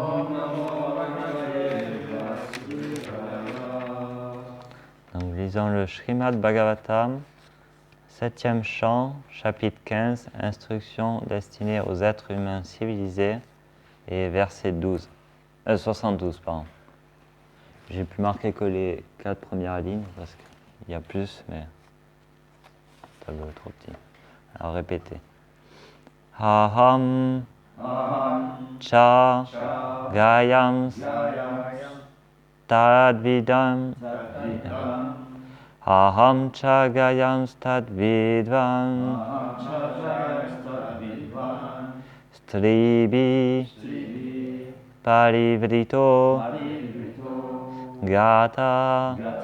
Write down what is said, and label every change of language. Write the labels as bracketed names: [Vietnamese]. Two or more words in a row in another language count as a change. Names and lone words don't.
[French] Donc, lisons le Srimad Bhagavatam, 7e chant, chapitre 15, instruction destinée aux êtres humains civilisés, et verset 72, pardon. J'ai pu marquer que les 4 premières lignes, parce qu'il y a plus, mais le tableau est trop petit. Alors, répétez. [Sanskrit] Aham cha gayams tadvidam. Aham cha gayams tadvidvan. Stribi parivrito gata.